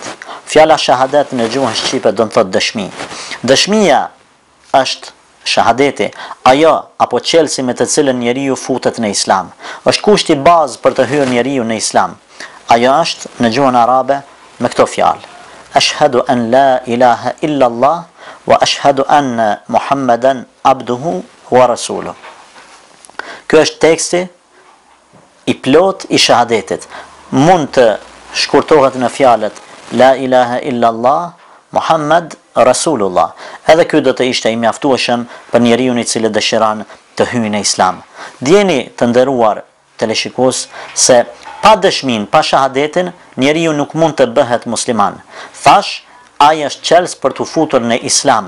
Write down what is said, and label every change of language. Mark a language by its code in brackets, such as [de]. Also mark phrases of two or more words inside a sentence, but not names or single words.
[sq] Fjala shahadet në gjuhën shqipe do të thotë dëshmi. Dëshmia është shahadeti, ajo apo çelësi me të cilën njeriu futet në Islam. Është kushti bazë për të hyrë njeriu në Islam. Ajo është në gjuhën arabe me këto fjalë: [ar] أشهد أن لا إله إلا الله وأشهد أن محمدا عبده ورسوله. [sq] Ky është teksti i plot i shahadetit. Mund të shkurtohet në fjalët [ar] لا إله إلا الله محمد رسول الله. [sq] Edhe ky do të ishte i mjaftueshëm për njeriu i cili dëshiron të hyjë në Islam. Djeni të nderuar teleshikues se pa dëshmin, pa shahadetin, njeriu nuk mund të bëhet musliman. Thash, ai është çelës për të futur në Islam.